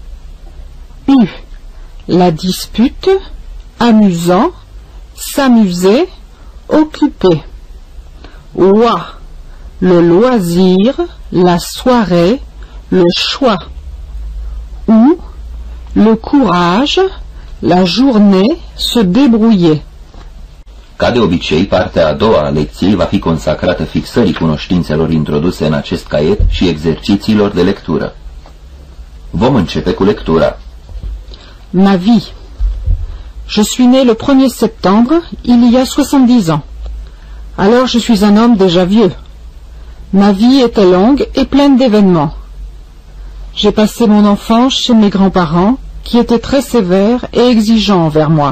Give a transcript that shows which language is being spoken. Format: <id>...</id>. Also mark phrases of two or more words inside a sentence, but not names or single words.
<fr>La dispute, amusant, s'amuser, occuper. Le loisir, la soirée, le choix. Le courage, la journée, se débrouiller.</fr> <ro>Ca de obicei, partea a doua a lecției va fi consacrată fixării cunoștințelor introduse în acest caiet și exercițiilor de lectură. Vom începe cu lectura.</ro> <fr>Ma vie. Je suis né le 1er septembre, il y a 70 ans. Alors je suis un homme déjà vieux. Ma vie était longue et pleine d'événements. J'ai passé mon enfance chez mes grands-parents, qui étaient très sévères et exigeants envers moi.</fr>